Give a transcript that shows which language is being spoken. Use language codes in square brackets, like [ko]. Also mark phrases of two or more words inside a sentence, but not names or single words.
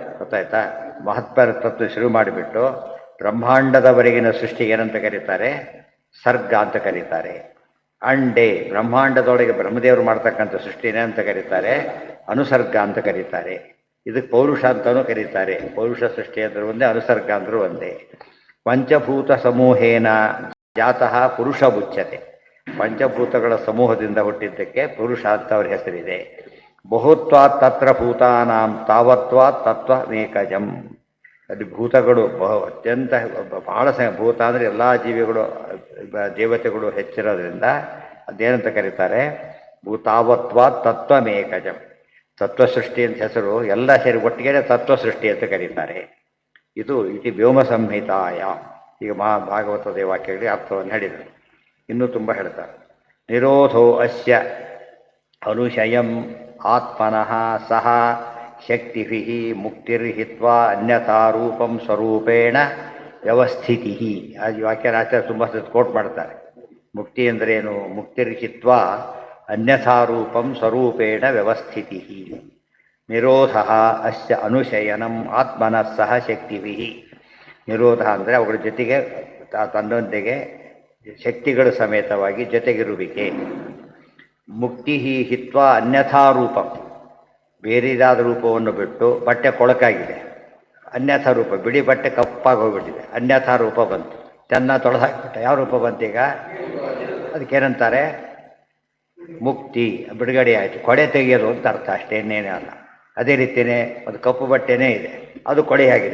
[kn] ಮಹತ್ವ ತತ್ವ ಶುರು ಮಾಡಿಬಿಟ್ಟು ಬ್ರಹ್ಮಾಂಡದವರೆಗಿನ ಸೃಷ್ಟಿಗೆ ಏನಂತ ಕರೀತಾರೆ? ಸರ್ಗ ಅಂತ ಕರೀತಾರೆ. ಅಂಡೆ ಬ್ರಹ್ಮಾಂಡದೊಳಗೆ ಬ್ರಹ್ಮದೇವರು ಮಾಡ್ತಕ್ಕಂಥ ಸೃಷ್ಟಿನೇ ಅಂತ ಕರೀತಾರೆ, ಅನುಸರ್ಗ ಅಂತ ಕರೀತಾರೆ. ಇದಕ್ಕೆ ಪೌರುಷ ಅಂತಲೂ ಕರೀತಾರೆ. ಪೌರುಷ ಸೃಷ್ಟಿ ಅಂದ್ರೆ ಒಂದೇ, ಅನುಸರ್ಗ ಅಂದ್ರೂ ಒಂದೇ. [sa] ಪಂಚಭೂತ ಸಮೂಹೇನ ಜಾತಃ ಪುರುಷ ಉಚ್ಯತೆ. [kn] ಪಂಚಭೂತಗಳ ಸಮೂಹದಿಂದ ಹುಟ್ಟಿದ್ದಕ್ಕೆ ಪುರುಷ ಅಂತ ಅವ್ರ ಹೆಸರಿದೆ. [sa] ಬಹುತ್ವಾತ್ ತತ್ರ ಭೂತಾನಾಂ ತಾವತ್ವಾತ್ ತತ್ವಮೇಕಜಂ. [kn] ಅಲ್ಲಿ ಭೂತಗಳು ಅತ್ಯಂತ ಬಹಳ ಭೂತ ಅಂದರೆ ಎಲ್ಲ ಜೀವಿಗಳು ದೇವತೆಗಳು ಹೆಚ್ಚಿರೋದ್ರಿಂದ ಅದೇನಂತ ಕರೀತಾರೆ? [sa] ಭೂತಾವತ್ವಾತ್ ತತ್ವಮೇಕಜಂ. [kn] ತತ್ವಸೃಷ್ಟಿ ಅಂತ ಹೆಸರು. ಎಲ್ಲ ಸೇರಿ ಒಟ್ಟಿಗೆ ತತ್ವಸೃಷ್ಟಿ ಅಂತ ಕರೀತಾರೆ. [sa] ಇದು ಇತಿ ವ್ಯೋಮ ಸಂಹಿತಾಯ. [kn] ಈಗ ಭಾಗವತದ ವಾಕ್ಯಗಳಿಗೆ ಅರ್ಥವನ್ನು ಹೇಳಿದರು. ಇನ್ನೂ ತುಂಬ ಹೇಳ್ತಾರೆ. [sa] ನಿರೋಧೋ ಅಸ್ಯ ಅನುಶಯಂ ಆತ್ಮನಃ ಸಹ ಶಕ್ತಿಭಿಃ ಮುಕ್ತಿರ್ಹಿತ್ವಾ ಅನ್ಯಥಾ ರೂಪಂ ಸ್ವರೂಪೇಣ ವ್ಯವಸ್ಥಿತಿ. [kn] ಆ ವಾಕ್ಯನ ಆಚಾರ್ಯ ತುಂಬ ಕೋಟ್ ಮಾಡ್ತಾರೆ. ಮುಕ್ತಿ ಅಂದ್ರೇನು? [sa] ಮುಕ್ತಿರ್ಹಿತ್ವಾ ಅನ್ಯಥಾ ರೂಪಂ ಸ್ವರೂಪೇಣ ವ್ಯವಸ್ಥಿತಿ. ನಿರೋಧ ಅಸ್ಯ ಅನುಶಯನಂ ಆತ್ಮನಃ ಸಹ ಶಕ್ತಿಭಿಃ. [kn] ನಿರೋಧ ಅಂದರೆ ಅವುಗಳ ಜೊತೆಗೆ ತನ್ನೊಂದಿಗೆ ಶಕ್ತಿಗಳ ಸಮೇತವಾಗಿ ಜೊತೆಗಿರುವಿಕೆ. [sa] ಮುಕ್ತಿ ಹಿತ್ವಾ ಅನ್ಯಥಾ ರೂಪಂ, [kn] ಬೇರೆದಾದ ರೂಪವನ್ನು ಬಿಟ್ಟು ಬಟ್ಟೆ ಕೊಳಕಾಗಿದೆ, [sa] ಅನ್ಯಥಾ ರೂಪ, [kn] ಬಿಳಿ ಬಟ್ಟೆ ಕಪ್ಪಾಗಿ ಹೋಗ್ಬಿಟ್ಟಿದೆ, [sa] ಅನ್ಯಥಾ ರೂಪ [kn] ಬಂತು, ಚೆನ್ನಾಗಿ ತೊಳೆದು ಹಾಕಿಬಿಟ್ಟೆ. ಯಾವ ರೂಪ ಬಂತೀಗ? ಅದಕ್ಕೇನಂತಾರೆ? ಮುಕ್ತಿ, ಬಿಡುಗಡೆ ಆಯಿತು. ಕೊಡೆ ತೆಗೆಯೋದು ಅಂತ ಅರ್ಥ, ಅಷ್ಟೇ, ಇನ್ನೇನೇ ಅಲ್ಲ. ಅದೇ ರೀತಿಯೇ ಒಂದು ಕಪ್ಪು ಬಟ್ಟೆನೇ ಇದೆ, ಅದು ಕೊಡೆಯಾಗಿದೆ.